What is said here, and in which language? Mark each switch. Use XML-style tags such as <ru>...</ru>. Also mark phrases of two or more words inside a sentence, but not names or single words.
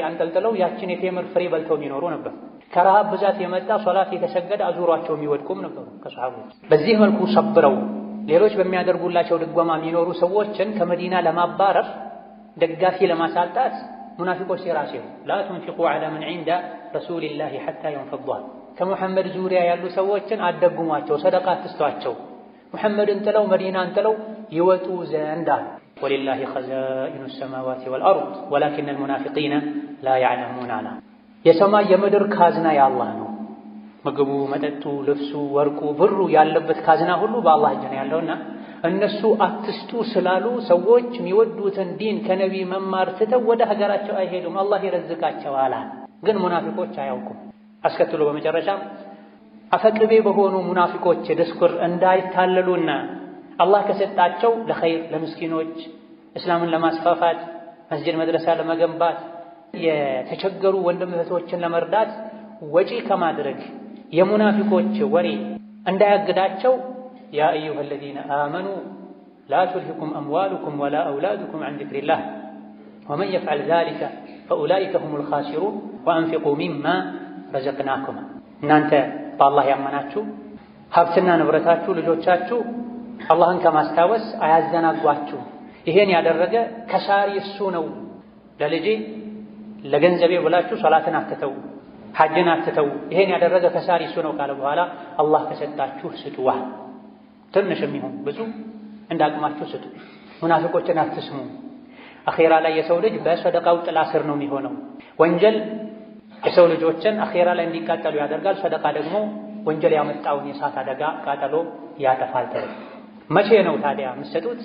<am>አንጠልጥለው ያችን የቴምር ፍሬ በልተው የሚኖሩ ነበር። ከረሃብ ብዛት የመጣ ሶላት የተሰገደ አዙሯቸው የሚወድቁም ነበሩ ከሰሃቦች። በዚህ መልኩ ሰብረው ሌሎች በሚያደርጉላቸው ድጓማ የሚኖሩ ሰዎችን ከመዲና ለማባረር ደጋፊ ለማሳጣት ሙናፊቆች ሲራሲው</am> <ar>لا تنفقوا على من عند رسول الله حتى ينفضوا</ar> <am>ከሙሐመድ ዙሪያ ያሉ ሰዎችን አደጉሟቸው፣ ሰደቃ አትስጧቸው፣ ሙሐመድን ጥለው መዲናን ጥለው ይወጡ ዘንድ አሉ።</am> <ar>ولله خزائن السماوات والأرض ولكن المنافقين لا يعلمون</ar> <am>አላ የሰማይ የምድር ካዝና የአላህ ነው። ምግቡ፣ መጠጡ፣ ልብሱ፣ ወርቁ፣ ብሩ ያለበት ካዝና ሁሉ በአላህ እጅ ነው ያለውና እነሱ አትስጡ ስላሉ ሰዎች የሚወዱትን ዲን ከነቢይ መማር ትተው ወደ ሀገራቸው አይሄዱም። አላህ ይረዝቃቸዋል። ግን ሙናፊቆች አያውቁም። አስከትሎ በመጨረሻም አፈቅቤ በሆኑ ሙናፊቆች ድስኩር እንዳይታለሉና አላህ ከሰጣቸው ለኸይር ለምስኪኖች እስላምን ለማስፋፋት መስጂድ መድረሳ ለመገንባት የተቸገሩ ወንድም እህቶችን ለመርዳት ወጪ ከማድረግ የሙናፊቆች ወሬ እንዳያግዳቸው</am> <ar>يا أيها الذين آمنوا لا تلهكم أموالكم ولا أولادكم عن ذكر الله ومن يفعل ذلك فأولئك هم الخاسرون وأنفقوا مما رزقناكم</ar> <am>እናንተ በአላህ ያመናችሁ ሀብትና ንብረታችሁ ልጆቻችሁ አላህን ከማስታወስ አያዘናጓችሁ። ይሄን ያደረገ ከሳሪ እሱ ነው። ለልጄ ለገንዘቤ ብላችሁ ሶላትን አትተው፣ ሐጅን አትተው፣ ይሄን ያደረገ ከሳሪ እሱ ነው ካለ በኋላ አላህ ከሰጣችሁ ስጡዋ። ትንሽም ይሁን ብዙ እንዳቅማችሁ ስጡ። ሙናፊቆችን አትስሙ። አኺራ ላይ የሰው ልጅ በሰደቃው ጥላ ስር ነው የሚሆነው። ወንጀል የሰው ልጆችን አኺራ ላይ እንዲቃጠሉ ያደርጋል። ሰደቃ ደግሞ ወንጀል ያመጣውን የእሳት አደጋ ቃጠሎ ያጠፋል። መቼ ነው ታዲያ የምትሰጡት?</am>